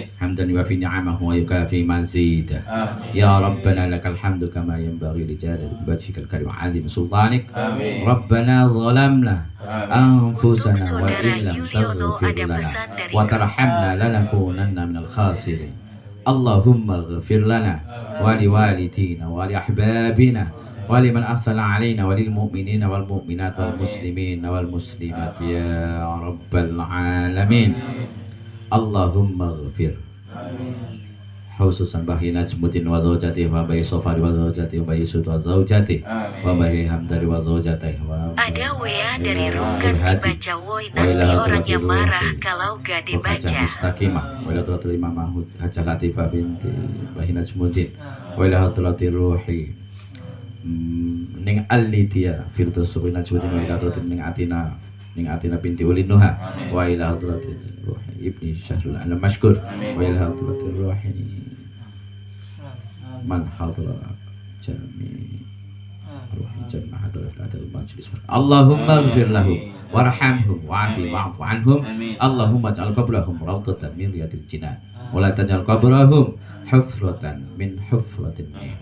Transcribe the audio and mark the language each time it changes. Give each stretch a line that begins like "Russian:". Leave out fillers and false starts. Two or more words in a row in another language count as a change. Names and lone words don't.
Arabic: حمدا يوافي نعمه ويكافئ مزيده. يا ربنا لك الحمد كما ينبغي لجلال وجهك الكريم عظيم سلطانك. Amin. ربنا ظلمنا أنفسنا وإن لم تغفر لنا وترحمنا لنكونن من الخاسرين. اللهم اغفر لنا ولوالدينا ولأحبابنا ولمن أحسن إلينا وللمؤمنين والمؤمنات والمسلمين والمسلمات يا رب العالمين. اللهم اغفر خصوصا باهي نجم الدين وزوجتي وباهي صفري وزوجتي وباهي سود وزوجتي وباهي حمداري وزوجتي و
Indonesian: ada WA dari Rungkan dibaca woi nanti orangnya marah kalau gak dibaca.
Arabic: مستقيمة وإلى حضرة الإمام محمود حاجة لطيفة بنت باهي نجم الدين وإلى حضرة روح نيڠ أليتيا فردوس سوي نجم الدين وإلى حضرة نيڠ أتينا بنت أولي النهى وإلى حضرة روح ابن شهر العالم مشكور وإلى حضرة روح من حضر جميع روح جنة حضرة المجلس. اللهم اغفر له وارحمهم وعاف واعف عنهم. اللهم اجعل قبرهم روضة من رياض الجنان ولا تجعل قبرهم حفرة من حفر النار.